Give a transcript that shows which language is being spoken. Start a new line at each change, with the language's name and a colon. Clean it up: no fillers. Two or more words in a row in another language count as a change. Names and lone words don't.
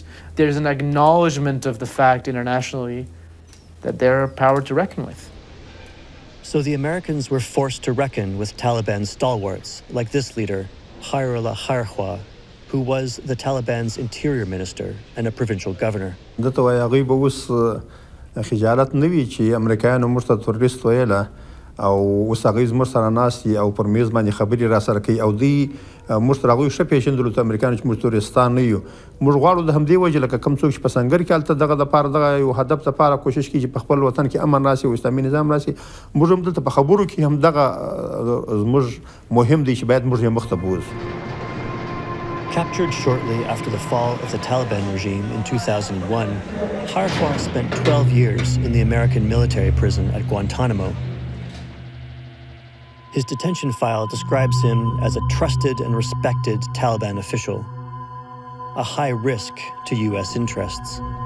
English: There's an acknowledgement of the fact internationally that they're a power to reckon with. So the Americans were forced to reckon with Taliban stalwarts, like this leader, Khairullah Khairkhwah, who was the Taliban's interior minister and a provincial governor.
Pashto: او اوس هغه زموږ سره ناستي او پر میز باندې خبرې را سره کوي او دوی موږ تر هغوی ښه پېژندلو ته امریکایانو چې موږ تورستان نه یو موږ غواړو د همدې وجې لکه کوم څوک چې په سنګر کې هلته دغه دپاره دغه یو هدف دپاره کوشش کوي چې په خپل وطن کې امن راسي او اسلامي نظام راسي موږ هم دلته په خبرو کې هم دغه زموږ مهم دی چې باید موږ یې مخ ته بوځو.
English: Captured shortly after the fall of the Taliban regime in 2001, Khairkhwah spent 12 years in the American military prison at Guantanamo. His detention file describes him as a trusted and respected Taliban official, a high risk to US interests.